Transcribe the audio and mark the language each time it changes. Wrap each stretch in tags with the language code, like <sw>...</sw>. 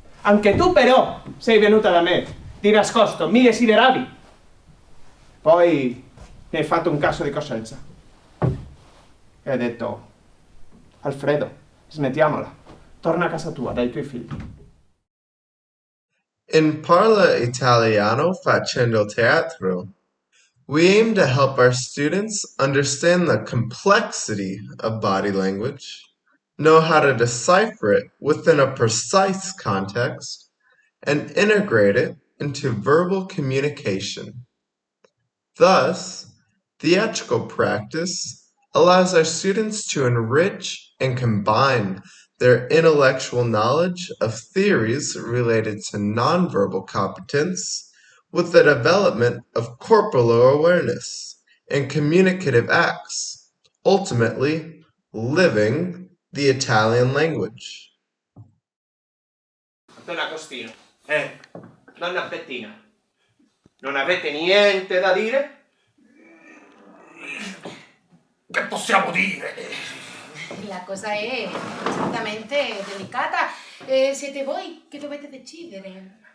<it>Anche tu però sei venuta da me, di nascosto, mi desideravi. Poi mi hai fatto un caso di coscienza. E hai detto, Alfredo, smettiamola. Torna a casa tua, dai tuoi figli.</it> <en>In Parla Italiano Facendo Teatro, we aim to help our students understand the complexity of body language, know how to decipher it within a precise context, and integrate it into verbal communication. Thus, theatrical practice allows our students to enrich and combine their intellectual knowledge of theories related to nonverbal competence with the development of corporal awareness and communicative acts, ultimately living the Italian language.</en> <it>Don Agostino, Donna Bettina, non avete niente da dire? Che possiamo dire? La cosa è certamente delicata. Siete voi che dovete decidere.</it>